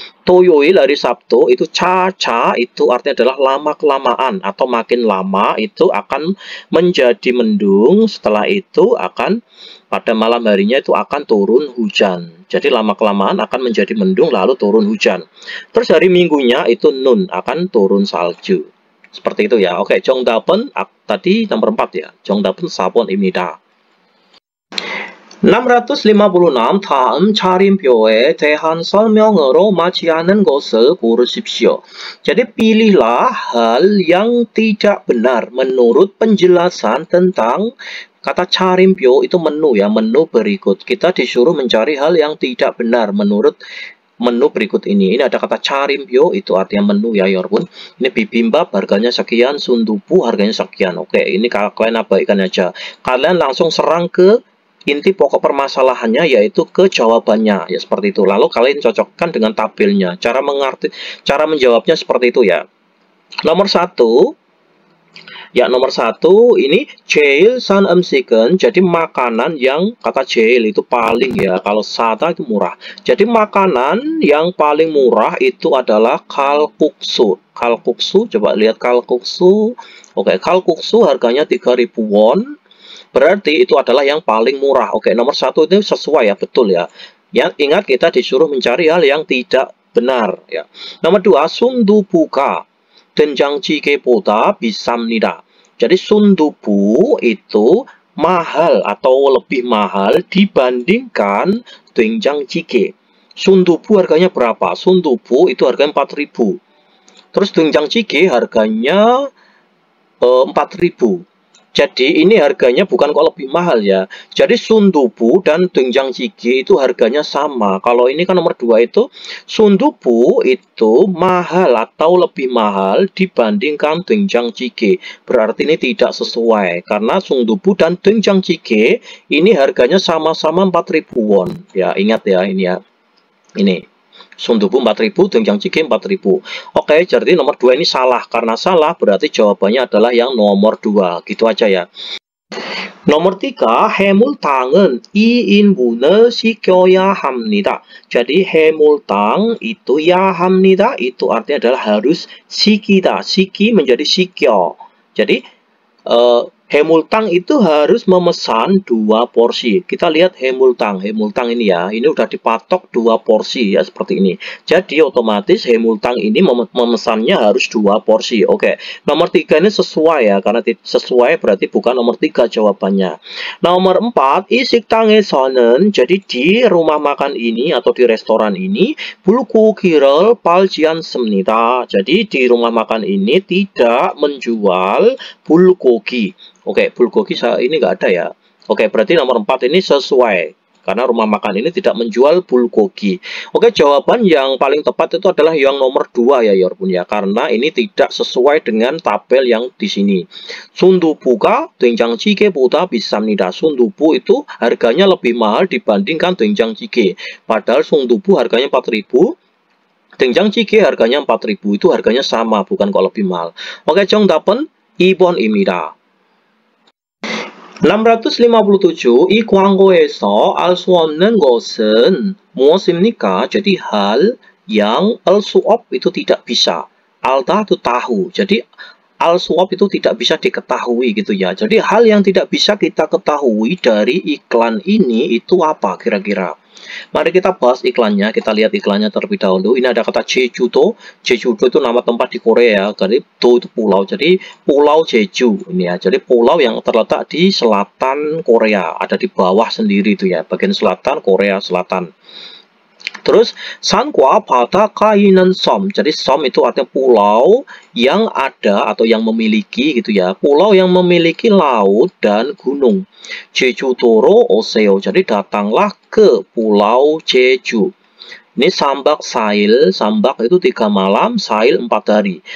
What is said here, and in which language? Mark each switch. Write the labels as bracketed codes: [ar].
[id] Toyoil hari Sabtu itu caca itu artinya adalah lama-kelamaan atau makin lama itu akan menjadi mendung, setelah itu akan pada malam harinya itu akan turun hujan. Jadi lama-kelamaan akan menjadi mendung lalu turun hujan. Terus hari Minggunya itu nun, akan turun salju. Seperti itu ya. Oke, [ko] 정답은 [id] tadi nomor 4 ya. [ko] 정답은 4번입니다. 656. 다음 차림표에 대한 설명으로 맞지 않는 것을 고르십시오. [id] Jadi pilihlah hal yang tidak benar menurut penjelasan tentang kata 차림표 itu menu ya, menu berikut. Kita disuruh mencari hal yang tidak benar menurut menu berikut ini. Ini ada kata 차림표, itu artinya menu ya, 여러분. Ini bibimbap harganya sekian, sundubu harganya sekian. Oke, ini kalian abaikan aja. Kalian langsung serang ke inti pokok permasalahannya, yaitu ke jawabannya ya, seperti itu. Lalu kalian cocokkan dengan tabelnya. Cara menjawabnya seperti itu ya. Nomor 1 ya, nomor 1 ini [ko] 제일 싼 음식은, [id] jadi makanan yang, kata 제일 itu paling ya, kalau 싸다 itu murah. Jadi makanan yang paling murah itu adalah kalkuksu. Kalkuksu, coba lihat kalkuksu. Oke, kalkuksu harganya 3.000 won. Berarti itu adalah yang paling murah. Oke, nomor 1 itu sesuai ya, betul ya. Yang ingat, kita disuruh mencari hal yang tidak benar ya. Nomor 2, [ko] 순두부가 된장찌개보다 비쌉니다. [id] Jadi 순두부 itu mahal atau lebih mahal dibandingkan 된장찌개. 순두부 harganya berapa? 순두부 itu harganya 4.000. Terus 된장찌개 harganya 4.000. Jadi ini harganya bukan kok lebih mahal ya. Jadi sundubu dan 된장찌개 itu harganya sama. Kalau ini kan nomor 2 itu sundubu itu mahal atau lebih mahal dibandingkan 된장찌개. Berarti ini tidak sesuai karena sundubu dan 된장찌개 ini harganya sama-sama 4.000 won. Ya, ingat ya ini ya. Ini sundubu 4.000, 된장찌개 4.000. Oke, jadi nomor 2 ini salah. Karena salah berarti jawabannya adalah yang nomor 2. Gitu aja ya. nomor 3, [ko] 해물탕은 2인분을 시켜야 합니다. [id] Jadi 해물탕 itu ya [ko] 합니다, [id] itu artinya adalah harus 시키다. 시키 menjadi 시켜. Jadi 해물탕 itu harus memesan 2 porsi. Kita lihat 해물탕 ini ya. Ini udah dipatok 2 porsi ya, seperti ini. Jadi otomatis 해물탕 ini memesannya harus 2 porsi. Oke. Nomor 3 ini sesuai ya, karena sesuai berarti bukan nomor 3 jawabannya. Nomor 4, [ko] 이 식당에서는, [id] jadi di rumah makan ini atau di restoran ini [ko] 불고기를 팔지 않습니다. [id] Jadi di rumah makan ini tidak menjual bulgogi. Oke, bulgogi ini nggak ada ya. Oke, berarti nomor 4 ini sesuai. Karena rumah makan ini tidak menjual bulgogi. Oke, jawaban yang paling tepat itu adalah yang nomor 2 ya, 여러분 ya. Karena ini tidak sesuai dengan tabel yang di sini. [ko] 순두부가 된장찌개보다 비쌉니다. [id] 순두부 itu harganya lebih mahal dibandingkan 된장찌개. Padahal 순두부 harganya 4.000. 된장찌개 harganya 4.000. Itu harganya sama, bukan kok lebih mahal. Oke, [ko] 정답은 2번입니다. 657. 이 광고에서 알 수 없는 것은 무엇입니까? [id] Jadi hal yang al suop itu tidak bisa. Alta itu tahu. Jadi al suop itu tidak bisa diketahui gitu ya. Jadi hal yang tidak bisa kita ketahui dari iklan ini itu apa kira-kira? Mari kita bahas iklannya. Kita lihat iklannya terlebih dahulu. Ini ada kata Jeju-do. Jeju-do itu nama tempat di Korea. Jadi do itu pulau. Jadi pulau Jeju ini ya. Jadi pulau yang terletak di selatan Korea. Ada di bawah sendiri itu ya. Bagian selatan Korea Selatan. Terus [ko] 산과 바다가 있는 섬. [id] Jadi 섬 itu artinya pulau yang ada atau yang memiliki gitu ya. Pulau yang memiliki laut dan gunung. [ko] 제주도로 오세요. [id] Jadi datanglah ke Pulau Jeju. Ini sambak sail, sambak itu 3 malam, sail 4 hari.